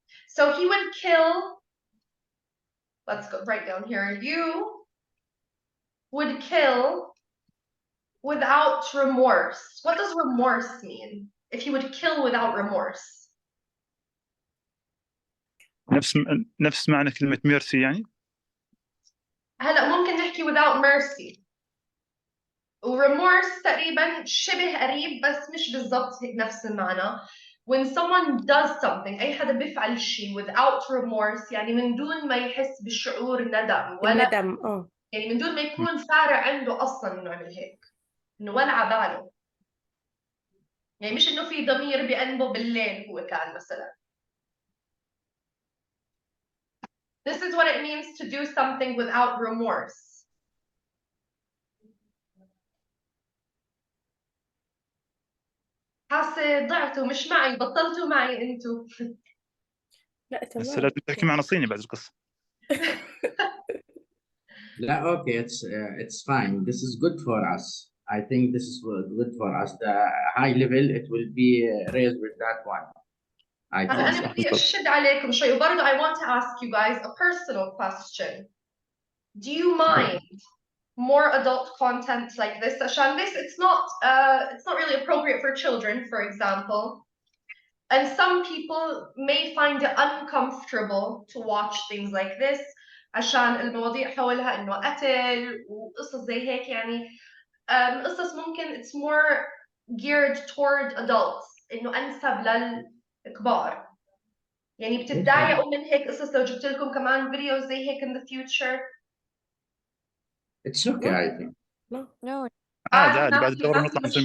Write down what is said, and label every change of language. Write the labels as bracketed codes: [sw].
[en] So he would kill, let's go right down here, you would kill without remorse. What does remorse mean? If he would kill without remorse. [ar] نفس معنى كلمة ميرسي يعني. هلا ممكن نحكي [en] without mercy. [ar] وريمورس تقريبا شبه قريب بس مش بالضبط نفس المعنى. [en] When someone does something [ar] أي حدا بيفعل شيء [en] without remorse [ar] يعني من دون ما يحس بالشعور ندم ولا الندم يعني من دون ما يكون فارق عنده أصلا إنه يعمل هيك، إنه ولا عباله. يعني مش إنه في ضمير بأنبه بالليل هو كان مثلا. [en] This is what it means to do something without remorse. [ar] حاسة ضعتوا مش معي بطلتوا معي انتوا. لا تمام. بس لازم تحكي معنا صيني بعد القصة. [en] لا okay, it's fine. This is good for us. I think this is good for us. The high level it will be raised with that one. I think. [ar] أنا بدي أشد عليكم شوي وبرضه [en] I want to ask you guys a personal question. Do you mind more adult content like this? عشان this it's not really appropriate for children, for example. And some people may find it uncomfortable to watch things like this [ar] عشان المواضيع حولها إنه قتل وقصص زي هيك يعني قصص ممكن [en] it's more geared toward adults [ar] إنه أنسب للكبار. يعني بتتضايقوا من هيك قصص لو جبت لكم كمان فيديوز زي هيك [en] in the future؟ It's okay I think. No. [ar] عادي بعد الدورة نطلع نسميه.